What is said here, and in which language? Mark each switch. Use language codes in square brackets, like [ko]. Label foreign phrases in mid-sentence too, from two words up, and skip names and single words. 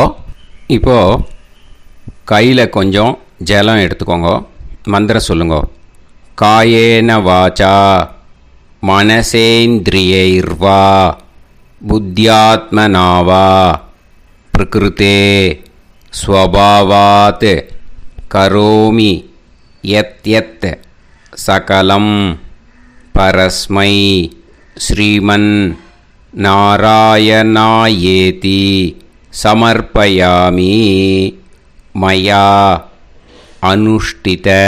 [ta] இப்போது கையில் கொஞ்சம் ஜலம் எடுத்துக்கோங்க. மந்திரம் சொல்லுங்க. [sa] कायेन वाच्चा मनसेन्द्रियैर्वा बुद्ध्यात्मनावा प्रकृते स्वभावात् करोमि यत् यत् सकलम् परस्मै श्रीमन् नारायणायेति समर्पयामि मया अनुष्ठित